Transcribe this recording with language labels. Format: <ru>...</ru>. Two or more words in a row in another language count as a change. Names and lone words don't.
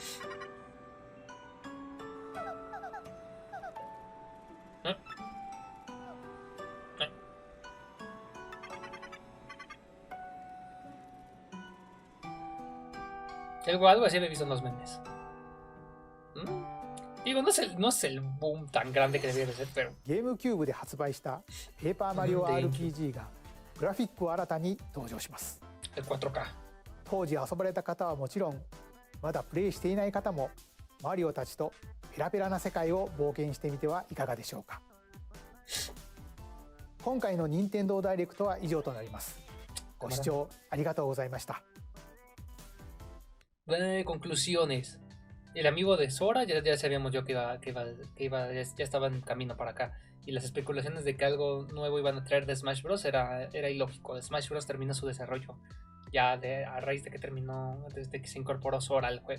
<es>Algo así había visto en los memes. Digo, no es el boom tan grande que debería de ser, pero...</es> <ja>ゲームキューブで発売したペーパーマリオ RPG がグラフィックを新たに登場します。</ja> <es>El 4K.</es> <ja>当時遊ばれた方はもちろん、まだプレイしていない方もマリオたちとペラペラな世界を冒険してみてはいかがでしょうか。今回の任天堂ダイレクトは以上となります。ご視聴ありがとうございました。</ja> <es>Conclusiones. El amigo de Sora ya sabíamos yo que ya estaba en camino para acá. Y las especulaciones de que algo nuevo iban a traer de Smash Bros. Era ilógico. Smash Bros. Terminó su desarrollo ya a raíz de que terminó, desde que se incorporó Sora al juego.</es>